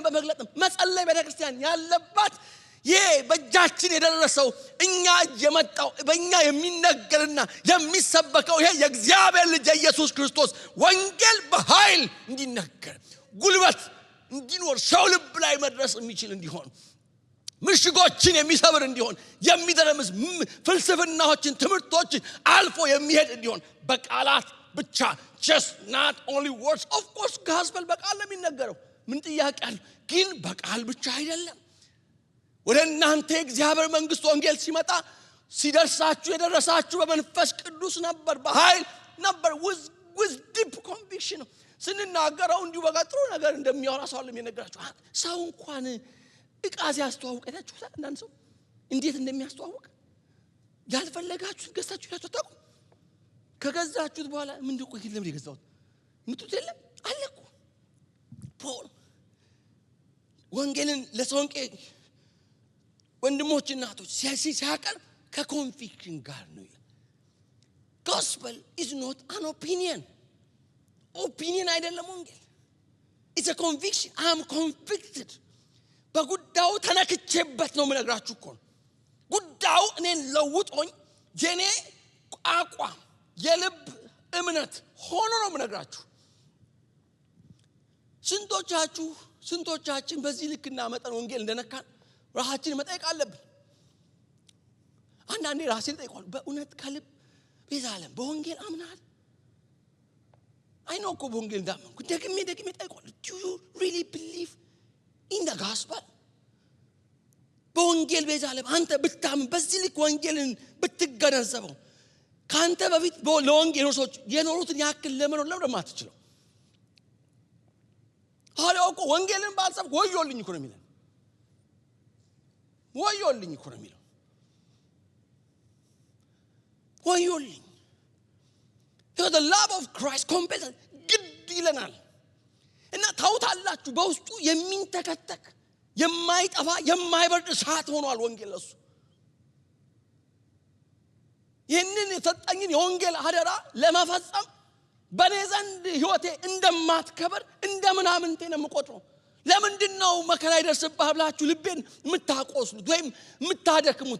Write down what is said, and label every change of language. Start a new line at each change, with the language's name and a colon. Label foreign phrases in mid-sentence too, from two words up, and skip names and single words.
Amharic: በመግለጥ መጸለይ ቤተክርስቲያን ያለባት ይሄ በእጃችን የደረሰው እኛ የመጣው በእኛ የሚነገርና የሚሰበከው ይሄ የእግዚአብሔር ልጅ ኢየሱስ ክርስቶስ ወንጌል በኃይል እንዲነገር፣ ጉልበት እንዲኖር፣ ሰው ልብ ላይ መድረስ የሚችል እንዲሆን፣ ምሽጎችን የሚሰብር እንዲሆን፣ የሚደረምስ ፍልስፍናዎችን ትምህርቶችን አልፎ የሚሄድ እንዲሆን በቃላት ብቻ
English: just not only words. of course gospel
Amharic: በቃል ነው የሚነገረው፣ ምን ጥያቄ አለ? ግን በቃል ብቻ አይደለም። ወደ እናንተ የእግዚአብሔር መንግስት ወንጌል ሲመጣ ሲደርሳችሁ የደረሳችሁ በመንፈስ ቅዱስ ነበር፣ በኃይል ነበር፣
English: with deep conviction።
Amharic: ስንናገረው እንዲሁ በጥሩ ነገር እንደሚያወራ ሰው አለ የሚነግራችሁ። ሰው እንኳን ዕቃ ሲያስተዋውቅ አይታችሁ አንዳንድ ሰው እንዴት እንደሚያስተዋውቅ ያልፈለጋችሁት ገዝታችሁ ያስተዋውቁ። ከገዛችሁት በኋላ ምን እንደቆ ይልም የገዛሁት ምትት የለም አለኩ። ፖል ወንጌልን ለተሰሎንቄ ወንድሞች እናቶች ሲያቀርብ ከኮንቪክሽን ጋር ነው።
English: gospel is not an opinion
Amharic: አይደለም ወንጌል።
English: it's a conviction. I am convicted.
Amharic: በጉዳዩ ተነክቼበት ነው የምነግራችሁ እኮ ጉዳዩ እኔን ለውጦኝ የኔ አቋም የልብ እምነት ሆኖ ነው የምነግራችሁ። ስንቶቻችን በዚህ ልክና መጠን ወንጌል እንደነካን ራሳችንን መጠየቅ አለብን። አንዳንዴ ራሴን ጠይቃለሁ፣ በእውነት ከልብ ቤዛለም በወንጌል አምናል? አይኖ እኮ በወንጌል እንዳመንኩ ደግሜ ጠይቃለሁ።
English: Do you really believe in the gospel?
Amharic: በወንጌል ቤዛለም አንተ ብታምን በዚህ ልክ ወንጌልን ብትገነዘበው ካንተ በፊት ለወንጌል ሰዎች የኖሩትን ያክል ለምን አትችለው? ሐዋርያው እኮ ወንጌልን ባልሰብክ ወዮልኝ እኮ ነው የሚለው። ወዮልኝ እኮ ነው የሚለው። ወዮልኝ።
English: because the love of Christ compels
Amharic: ግድ ይለናል። እና ታውታላችሁ በውስጡ የሚንተከተክ የማይጠፋ የማይበርድ እሳት ሆኗል ወንጌል ለሱ። ይህንን የተሰጠኝን የወንጌል አደራ ለመፈጸም በኔ ዘንድ ህይወቴ እንደማትከበር እንደምናምንቴ ነው የምቆጥረው። ለምንድነው መከራ ይደርስብሃል ብላችሁ ልቤን የምታቆስሉት ወይም የምታደክሙት?